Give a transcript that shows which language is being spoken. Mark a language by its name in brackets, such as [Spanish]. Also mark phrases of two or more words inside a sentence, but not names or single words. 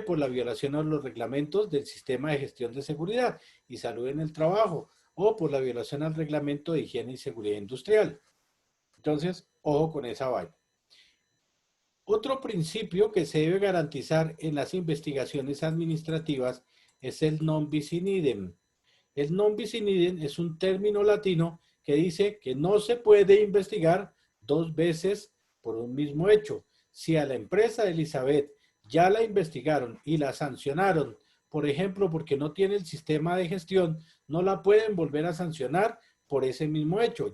[Spanish] Por la violación a los reglamentos del sistema de gestión de seguridad y salud en el trabajo o por la violación al reglamento de higiene y seguridad industrial. Entonces, ojo con esa vaina. Otro principio que se debe garantizar en las investigaciones administrativas es el [Latin] non bis in idem. [Spanish] El [Latin] non bis in idem [Spanish] es un término latino que dice que no se puede investigar dos veces por un mismo hecho. Si a la empresa de Elizabeth ya la investigaron y la sancionaron, por ejemplo, porque no tiene el sistema de gestión, no la pueden volver a sancionar por ese mismo hecho.